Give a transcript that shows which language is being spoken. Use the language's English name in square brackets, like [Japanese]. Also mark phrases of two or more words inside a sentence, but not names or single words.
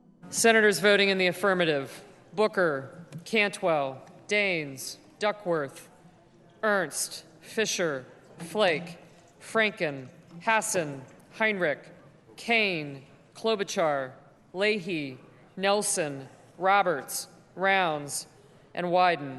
[English] Senators voting in the affirmative: Booker, Cantwell, Daines, Duckworth, Ernst, Fisher, Flake, Franken, Hassan, Heinrich, Kane, Klobuchar, Leahy, Nelson, Roberts, Rounds, and Wyden.